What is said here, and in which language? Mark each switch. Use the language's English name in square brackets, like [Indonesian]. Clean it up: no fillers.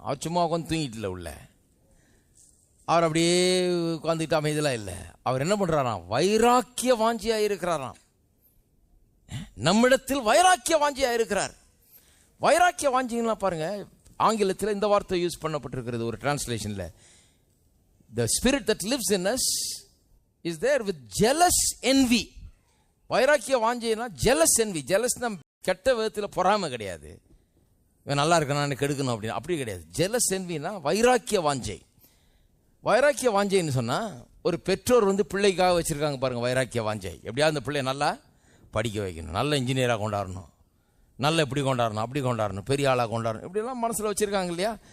[Tamil] அவர் சும்மா உட்காந்து தூங்கிட்டு உள்ள, அவர் அப்படியே உட்காந்துக்கிட்டு அமைதியெல்லாம் இல்லை. அவர் என்ன பண்றாராம்? வைராக்கிய வாஞ்சியா இருக்கிறாராம். நம்மிடத்தில் வைராக்கிய வாஞ்சியா இருக்கிறார். வைராக்கிய வாஞ்சிங்களா பாருங்க, ஆங்கிலத்தில் இந்த வார்த்தை யூஸ் பண்ணப்பட்டிருக்கிறது ஒரு டிரான்ஸ்லேஷன்ல. [English] The spirit that lives in us is there with jealous envy. [Tamil] Vairagya வாஞ்சைனா jealous envy. jealousனா கெட்ட விதத்தில் பொறாமை கிடையாது, இவன் நல்லா இருக்கணும் கெடுக்கணும் அப்படின்னு, அப்படி கிடையாது. jealous envyனா வைராக்கிய வாஞ்சை. வைராக்கிய வாஞ்சைன்னு சொன்னா, ஒரு பெற்றோர் பிள்ளைக்காக வச்சிருக்காங்க பாருங்க வைராக்கிய வாஞ்சை. எப்படியாவது அந்த பிள்ளைய நல்லா படிக்க வைக்கணும், நல்ல இன்ஜினியராக கொண்டாடணும், நல்ல இப்படி கொண்டாடணும், அப்படி கொண்டாடணும், பெரிய ஆளாக கொண்டாடணும், இப்படிலாம் மனசில் வச்சிருக்காங்க இல்லையா?